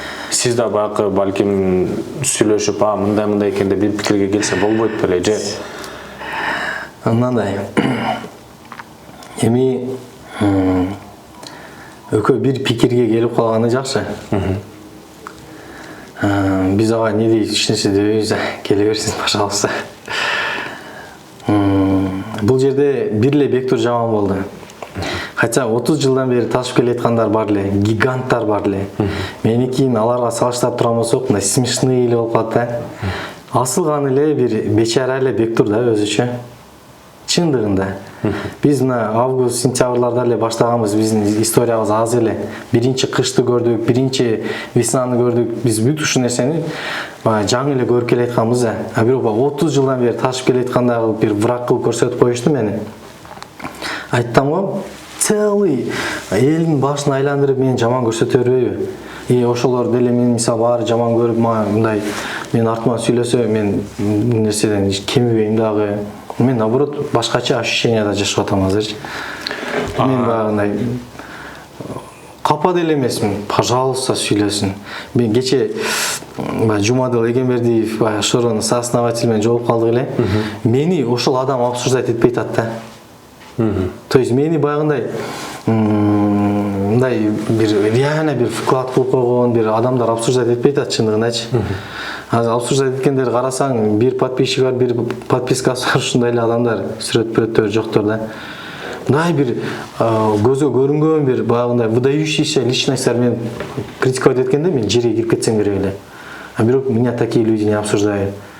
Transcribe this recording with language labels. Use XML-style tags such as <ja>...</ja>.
<ky>Сиз да баягы балким сүйлөшүп, мындай экен деп бир пикирге келсе болбойт беле же? Мындай. Эми экөө бир пикирге келип калганы жакшы. Биз ага не дейт, эч нерсе дебейбиз, келе берсин, пожалуйста. Бул жерде бир эле Бектур жаман болду. Хотя 30 жылдан бери ташып келаткандар бар эле, гиганттар бар эле. Меникин аларга салыштырып турган болсок, мындай смешный эле болуп калат да. Асылган эле бир бечара эле Бектур да өзүчө. Чындыгында. Биз мына август, сентябрларда эле баштаганбыз, биздин историябыз аз эле. Биринчи кышты көрдүк, биринчи веснаны көрдүк. Биз бүт ушул нерсени жаңы эле көрүп келатканбыз да. А бирок 30 жылдан бери ташып келаткандагы бир враг кылып көрсөтүп коюшту мени. Айттым го, целый элдин башын айландырып мени жаман көрсөтө бербейби? Ошолор деле мени мисалы баары жаман көрүп, мындай мен артыман сүйлөсө, мен нерседен кемибейм дагы. Мен наоборот башкача ощущенияда жашап атам азырчы. Мен багындай капа деле эмесмин, пожалуйста сүйлөсүн. Мен кече Жумадыл Эгембердиев Шоронун сооснователь менен жолугуп калдык эле. Мени ошол адам обсуждать этпей атат да. То есть мени багындай мындай бир реально бир вклад кылып койгон бир адамдар обсуждать этпей атат чындыгындачы. Азыр обсуждать эткендерди карасаң, бир подписчик бар, бир подпискасы бар, ушундай эле адамдар, сүрөт-пүрөттөр жоктор да. Мындай бир көзгө көрүнгөн бир багындай выдающийся личностьтер мен критиковать эткенде мен жерге кирип кетсем керек эле. А бирок</ky> <ru>меня такие люди не обсуждают.</ru>